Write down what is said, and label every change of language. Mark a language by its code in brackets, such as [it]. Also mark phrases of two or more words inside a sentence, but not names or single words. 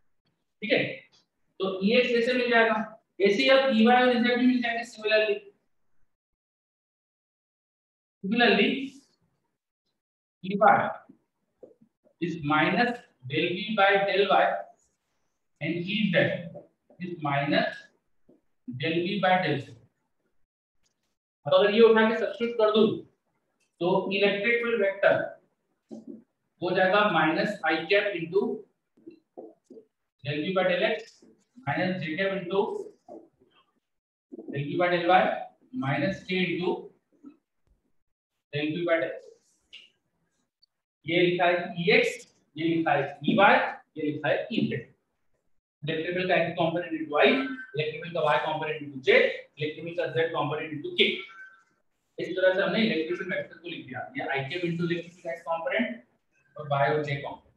[hi] ठीक है, तो ex कैसे मिल जाएगा, ऐसे अब EY और EZ भी मिल जाएंगे सिमिलरली [en] EY is minus del V by del Y and EZ is minus del V by del Z। [hi] अब अगर ये उठा के सब्स्टिट्यूट कर दूं तो [en] electric field vector [hi] हो जाएगा [en] minus i cap into del V by del X minus J cap into del V by del Y minus K into del V by del Z. [hi] ये लिखा है EX, ये लिखा है EY, ये लिखा है EZ। इलेक्ट्रिकल का X [en] component into [hi] I, इलेक्ट्रिकल का Y [en] component into [hi] J, इलेक्ट्रिकल का Z [en] component into [hi] K। इस तरह से हमने [en] electrical vector [hi] को लिख दिया। ये I के [en] into electrical X component [hi] और Y और J कंपोनेंट।